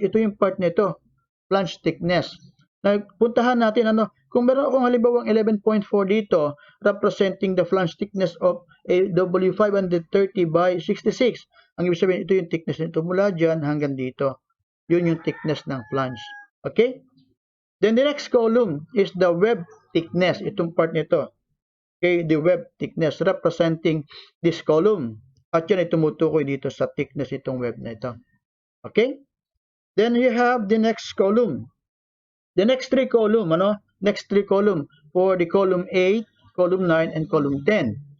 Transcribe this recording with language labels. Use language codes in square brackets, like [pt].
[tl] Ito yung part nito, flange thickness. Puntahan natin, kung meron akong halimbawang 11.4 dito, [en] representing the flange thickness of a W530 by 66. [tl] Ang ibig sabihin, ito yung thickness nito mula dyan hanggang dito. Yun yung thickness ng flange. Okay? [en] Then the next column is the web thickness. [tl] Itong part nito. [en] Okay, the web thickness representing this column. [tl] At yan ay tumutukoy dito sa thickness itong web na ito. Okay? [en] Then you have the next column. The next three column, Next three column for the column 8, column 9, and column 10.